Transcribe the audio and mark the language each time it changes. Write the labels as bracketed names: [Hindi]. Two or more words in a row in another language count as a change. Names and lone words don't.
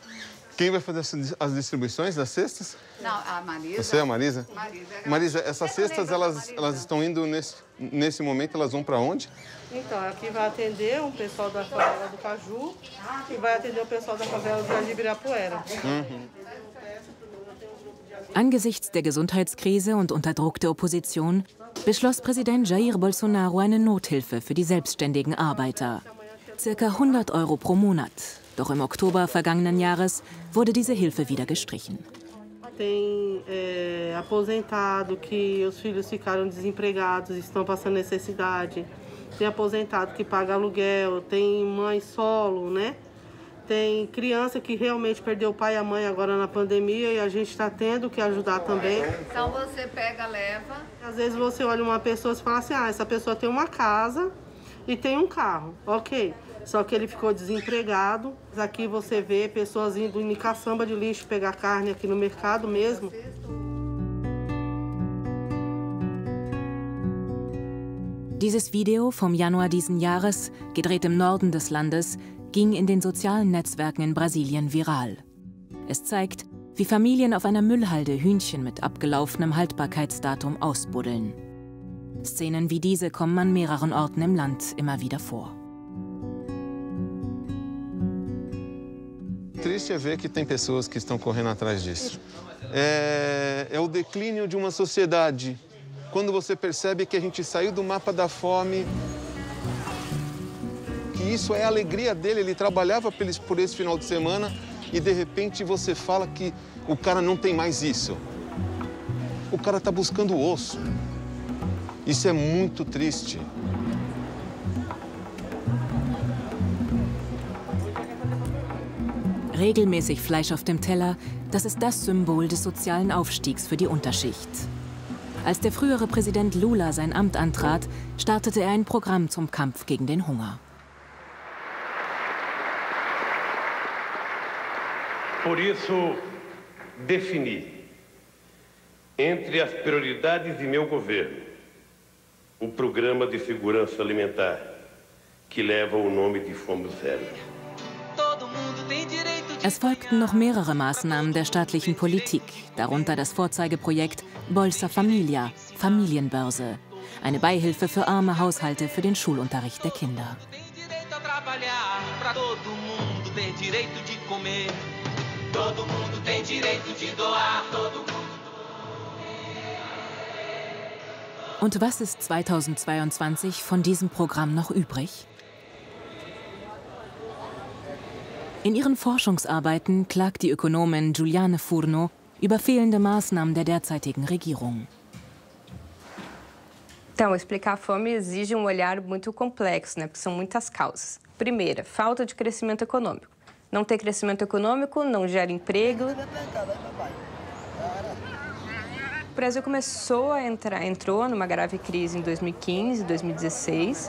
[Portuguese] Quem vai fazer as distribuições das cestas? Não, a Marisa. Você é a Marisa? Marisa, essas cestas, elas estão indo nesse momento, elas vão para onde? Então, aqui vai atender o pessoal da favela do Caju e vai atender o pessoal da favela do Ibirapuera. [German] Angesichts der Gesundheitskrise und unter Druck der Opposition beschloss Präsident Jair Bolsonaro eine Nothilfe für die selbstständigen Arbeiter. Circa 100 € pro Monat. Doch im Oktober vergangenen Jahres wurde diese Hilfe wieder gestrichen. [Portuguese] Tem aposentado que os filhos ficaram desempregados, estão passando necessidade. Tem aposentado que paga aluguel, tem mãe solo, né? Tem criança que realmente perdeu o pai e a mãe agora na pandemia e a gente está tendo que ajudar também. Então você pega, leva. Às vezes você olha uma pessoa e fala assim, essa pessoa tem uma casa e tem um carro, ok. Só que ele ficou desempregado. Aqui você vê pessoas indo em caçamba de lixo pegar carne aqui no mercado mesmo. [German] Dieses Video vom Januar diesen Jahres, gedreht im Norden des Landes, ging in den sozialen Netzwerken in Brasilien viral. Es zeigt, wie Familien auf einer Müllhalde Hühnchen mit abgelaufenem Haltbarkeitsdatum ausbuddeln. Szenen wie diese kommen an mehreren Orten im Land immer wieder vor. [Portuguese] Triste é ver que tem pessoas que estão correndo atrás disso. É o declínio de uma sociedade. Quando você percebe que a gente saiu do mapa da fome, que isso é a alegria dele, ele trabalhava por esse final de semana e de repente você fala que o cara não tem mais isso. O cara está buscando o osso. Isso é muito triste. [German] Regelmäßig Fleisch auf dem Teller, das ist das Symbol des sozialen Aufstiegs für die Unterschicht. Als der frühere Präsident Lula sein Amt antrat, startete er ein Programm zum Kampf gegen den Hunger. [Portuguese] Por isso, defini, entre as prioridades de meu governo, o Programa de Segurança Alimentar, que leva o nome de Fome Zero. [German] Es folgten noch mehrere Maßnahmen der staatlichen Politik, darunter das Vorzeigeprojekt Bolsa Familia, Familienbörse, eine Beihilfe für arme Haushalte für den Schulunterricht der Kinder. Und was ist 2022 von diesem Programm noch übrig? In ihren Forschungsarbeiten klagt die Ökonomin Juliane Furno über fehlende Maßnahmen der derzeitigen Regierung. [Portuguese] Então, explicar a fome exige olhar muito complexo, porque são muitas causas. Primeira, falta de crescimento econômico. Não ter crescimento econômico não gera emprego. O Brasil entrou numa grave crise em 2015, 2016.